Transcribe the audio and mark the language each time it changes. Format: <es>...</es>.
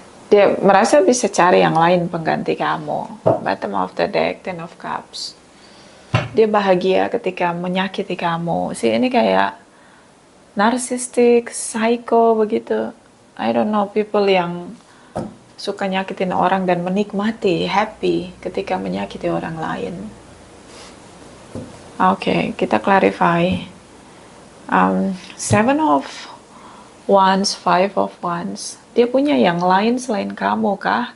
<id>Dia merasa bisa cari yang lain pengganti kamu.</id> <en>Bottom of the deck, Ten of Cups.</en> <id>Dia bahagia ketika menyakiti kamu. See, ini kayak narsistik, psycho begitu.</id> <en>I don't know,</en> <id>people yang suka nyakitin orang dan menikmati, happy ketika menyakiti orang lain. Oke, kita clarify.</id> <en>Seven of Wands, Five of Wands.</en> <id>Dia punya yang lain selain kamu kah?</id>